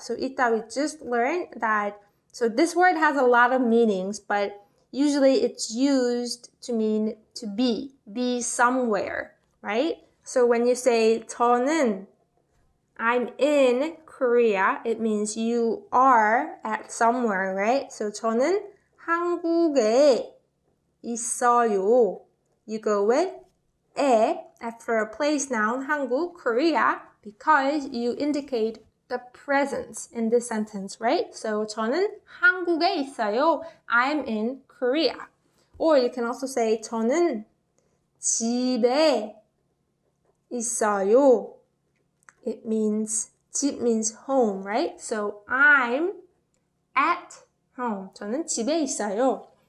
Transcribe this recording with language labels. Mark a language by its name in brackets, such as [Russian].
[English] So 있다, we just learned that. So this word has a lot of meanings, but usually it's used to mean to be somewhere, right? So when you say 저는, I'm in Korea, it means you are at somewhere, right? [Korean] So 저는 한국에 있어요. [English] You go with 에 after a place noun, 한국, Korea, because you indicate the presence in this sentence, right? [Korean] So 저는 한국에 있어요. [English] I'm in Korea. Or you can also say 저는 집에 있어요. It means, 집 means home, right? So I'm at home. [Korean] 저는 집에 있어요.